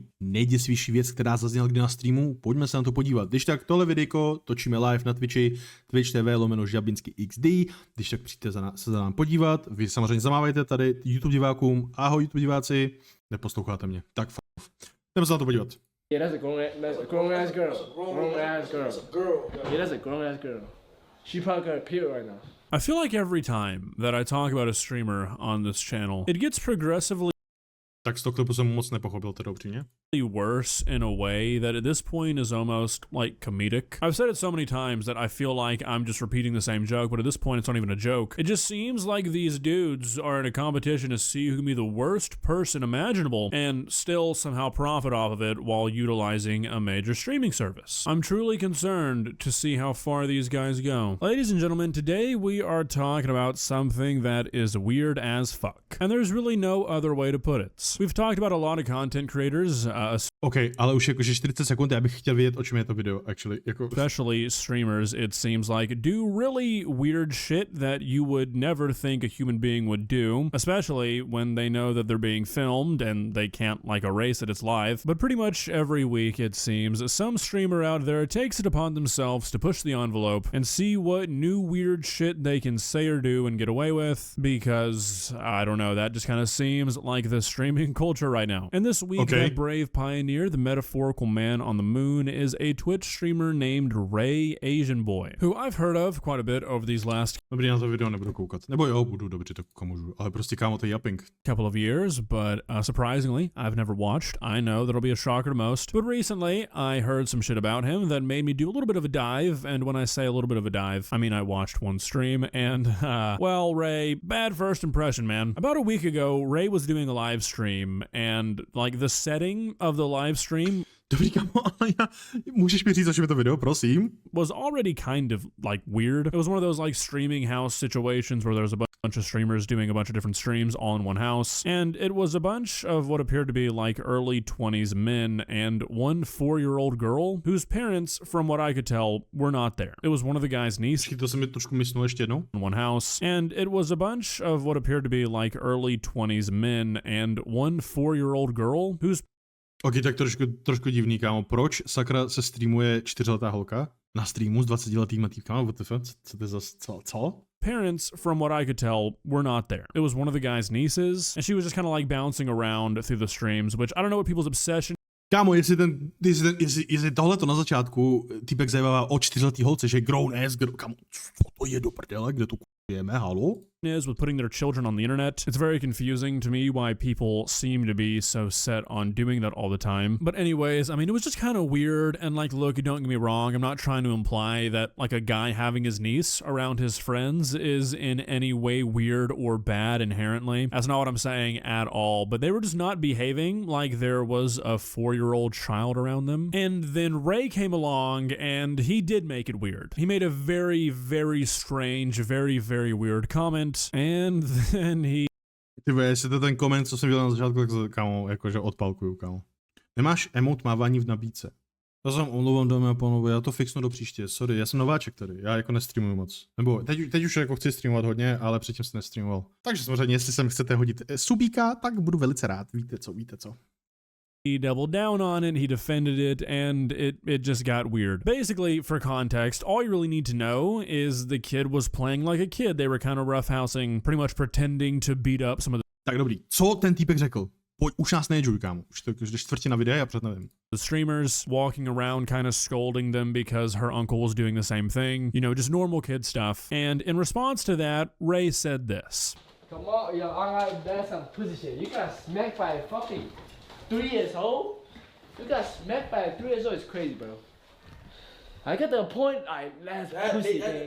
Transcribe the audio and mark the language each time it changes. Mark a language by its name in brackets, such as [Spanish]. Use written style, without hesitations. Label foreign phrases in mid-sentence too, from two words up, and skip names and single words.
[Czech] Nejděsivější věc, která zazněla kdy na streamu, pojďme se na to podívat. Když tak tohle videjko točíme live na Twitchi, twitch.tv/žabinsky.xd. Když tak přijďte se za nám podívat, vy samozřejmě zamávajte tady YouTube divákům. Ahoj YouTube diváci, neposloucháte mě, tak jdeme se na to podívat. [English] Yeah, that's a grown ass girl. Grown ass girl. Yeah, that's a grown ass girl. She probably got a period right now. I feel like every time that I talk about a streamer on this channel, it gets progressively [Czech] Tak z toho klipu jsem moc nepochopil teda upřímně. [English] worse in a way that at this point is almost like comedic. I've said it so many times that I feel like I'm just repeating the same joke, but at this point it's not even a joke. It just seems like these dudes are in a competition to see who can be the worst person imaginable and still somehow profit off of it while utilizing a major streaming service. I'm truly concerned to see how far these guys go. Ladies and gentlemen, today we are talking about something that is weird as fuck. And there's really no other way to put it. We've talked about a lot of content creators, [Czech] OK, ale už jakože 40 sekund, já bych chtěl vědět, o čem je to video, actually. Jako... [English] especially streamers, it seems like, do really weird shit that you would never think a human being would do, especially when they know that they're being filmed and they can't, like, erase that it's live. But pretty much every week, it seems, some streamer out there takes it upon themselves to push the envelope and see what new weird shit they can say or do and get away with, because, I don't know, that just kind of seems like the streaming culture right now. And this week, Okay. that brave pioneer, the metaphorical man on the moon, is a Twitch streamer named Ray Asian Boy, who I've heard of quite a bit over these last [Czech] Dobrý, na to video nebudu koukat. Nebo jo, budu, dobře, to můžu. Ale prostě kámo, to je yapping. [English] couple of years, but surprisingly, I've never watched. I know that'll be a shocker to most, but recently I heard some shit about him that made me do a little bit of a dive, and when I say a little bit of a dive, I mean I watched one stream, and, well, Ray, bad first impression, man. About a week ago, Ray was doing a live stream, and, like, the setting of the live stream [Czech] Dobrý, kámo, ale můžeš mi říct, o čem je to video, prosím? [English] was already kind of, like, weird. It was one of those, like, streaming house situations where there's a bunch of streamers doing a bunch of different streams all in one house, and it was a bunch of what appeared to be, like, early 20s men and one 4-year-old girl whose parents, from what I could tell, were not there. It was one of the guy's niece [Czech] To se mi trošku mysnul ještě jednou. [English] in one house, and it was a bunch of what appeared to be, like, early 20s men and one 4-year-old girl whose [Czech] OK, tak trošku divný, kámo. Proč sakra se streamuje 4letá holka na streamu s 20letýma týpkama? WTF? Co to je za... Co? [English] parents, from what I could tell, were not there. It was one of the guy's nieces, and she was just kind of like bouncing around through the streams, which I don't know what people's obsession [Czech] Kámo, jestli tohleto na začátku týpek zajímavá o 4letý holce, že [English] grown ass girl, [Czech] kámo, co to je do prdele, kde tu jeme, halo? [English] is with putting their children on the internet. It's very confusing to me why people seem to be so set on doing that all the time. But anyways, I mean, it was just kind of weird, and like, look, don't get me wrong, I'm not trying to imply that like a guy having his niece around his friends is in any way weird or bad inherently. That's not what I'm saying at all, but they were just not behaving like there was a 4-year-old child around them. And then Ray came along and he did make it weird. He made a very, very strange, very, very weird comment. And then he... [Czech] Ty vole, jestli to je ten koment, co jsem viděl na začátku, tak kámo, jakože odpalkuju, kámo. Nemáš emote mávání v nabídce. To jsem omlouvám, dámy a pánové, já to fixnu do příště, sorry, já jsem nováček tady, já jako nestreamuju moc. Nebo teď už jako chci streamovat hodně, ale předtím jsem nestreamoval. Takže samozřejmě, jestli sem chcete hodit subíka, tak budu velice rád, víte co. [English] doubled down on it, he defended it, and it just got weird. Basically, for context, all you really need to know is the kid was playing like a kid. They were kind of roughhousing, pretty much pretending to beat up some of [Czech] Tak dobrý, co ten týpek řekl? Pojď, už nás nejdžuj, kámo. Už to je čtvrtina videa, já před nevím. [English] the streamers, walking around kind of scolding them because her uncle was doing the same thing. You know, just normal kid stuff. And in response to that, Ray said this. Come on, yo, I got that's some pussy shit. You got smacked by a fucking 3 years old? You got smacked by a 3 years old, it's crazy, bro. I got the point, that's pussy, man.